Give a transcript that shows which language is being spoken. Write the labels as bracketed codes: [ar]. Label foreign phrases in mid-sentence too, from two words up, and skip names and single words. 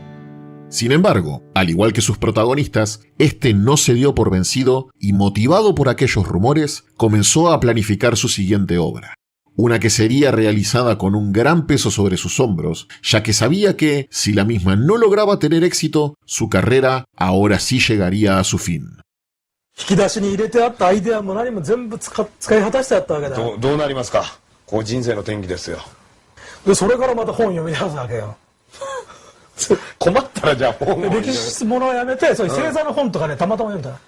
[es] Sin embargo, al igual que sus protagonistas, este no se dio por vencido y, motivado por aquellos rumores, comenzó a planificar su siguiente obra. Una que sería realizada con un gran peso sobre sus hombros, ya que sabía que, si la misma no lograba tener éxito, su carrera ahora sí llegaría a su fin. [ja] 引き出しに入れてあったアイデアも何も全部使い果たしてあったわけだ。どうなりますか。こう人生の転機ですよ。でそれからまた本読み出すわけよ。困ったらじゃあ本を歴史ものをやめて、そういう星座の本とかね、たまたま読んだ。